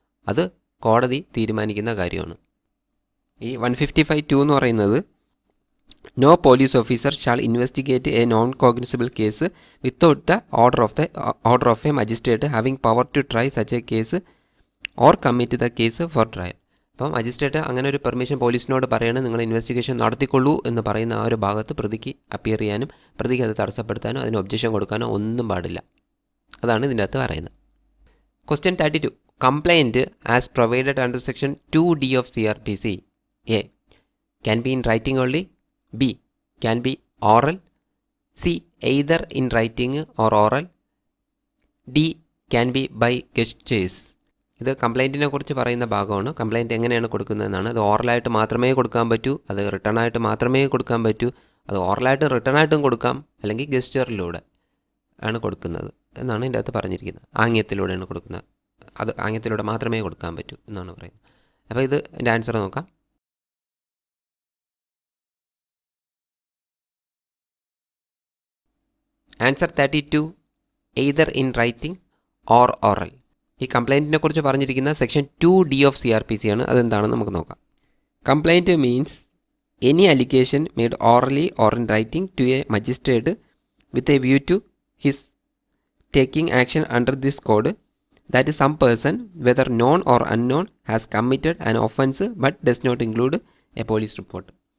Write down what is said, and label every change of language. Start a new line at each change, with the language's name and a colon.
Malayalam: അത് കോടതി തീരുമാനിക്കുന്ന കാര്യമാണ്. ഈ 155(2) എന്ന് പറയുന്നത്
English: no police officer shall investigate a non-cognizable case without the order of a magistrate having power to try such a case or commit the case for trial.
Malayalam: അപ്പോൾ magistrate അങ്ങനെ ഒരു പെർമിഷൻ പോലീസിനോട് പറയണം, നിങ്ങൾ ഇൻവെസ്റ്റിഗേഷൻ നടത്തിക്കൊള്ളൂ എന്ന് പറയുന്ന ആ ഒരു ഭാഗത്ത് പ്രതിക്ക് അപ്പിയർ ചെയ്യാനും പ്രതിക്ക് അത് തടസ്സപ്പെടുത്താനോ അതിന് ഒബ്ജക്ഷൻ കൊടുക്കാനോ ഒന്നും പാടില്ല. അതാണ് ഇതിൻ്റെ അകത്ത് പറയുന്നത്.
English: Question 32. Complaint as provided under section 2D of CRPC. A. can be in writing only. B. can be oral. C. either in writing or oral. D. can be by gestures.
Malayalam: ഇത് കംപ്ലൈൻറ്റിനെ കുറിച്ച് പറയുന്ന ഭാഗമാണ്. കംപ്ലൈൻറ്റ് എങ്ങനെയാണ് കൊടുക്കുന്നതെന്നാണ്. അത് ഓറലായിട്ട് മാത്രമേ കൊടുക്കാൻ പറ്റൂ, അത് റിട്ടേൺ ആയിട്ട് മാത്രമേ കൊടുക്കാൻ പറ്റൂ. അത് ഓറലായിട്ട് റിട്ടേൺ ആയിട്ടും കൊടുക്കാം, അല്ലെങ്കിൽ ഗസ്റ്ററിലൂടെ ആണ് കൊടുക്കുന്നത് എന്നാണ് ഇതിൻ്റെ അകത്ത് പറഞ്ഞിരിക്കുന്നത്. ആംഗ്യത്തിലൂടെയാണ് കൊടുക്കുന്നത്. അത് ആംഗ്യത്തിലൂടെ മാത്രമേ കൊടുക്കാൻ പറ്റൂ എന്നാണ് പറയുന്നത്. അപ്പോൾ ഇത് എൻ്റെ ആൻസർ നോക്കാം.
English: Answer 32 either in writing or oral.
Malayalam: ഈ കംപ്ലൈൻറ്റിനെ കുറിച്ച് പറഞ്ഞിരിക്കുന്ന സെക്ഷൻ 2D ഓഫ് CRPC ആണ്. അതെന്താണെന്ന് നമുക്ക് നോക്കാം.
English: Complaint means any allegation made orally or in writing to a magistrate with a view to his taking action under this code that some person whether known or unknown has committed an offence but does not include a police report.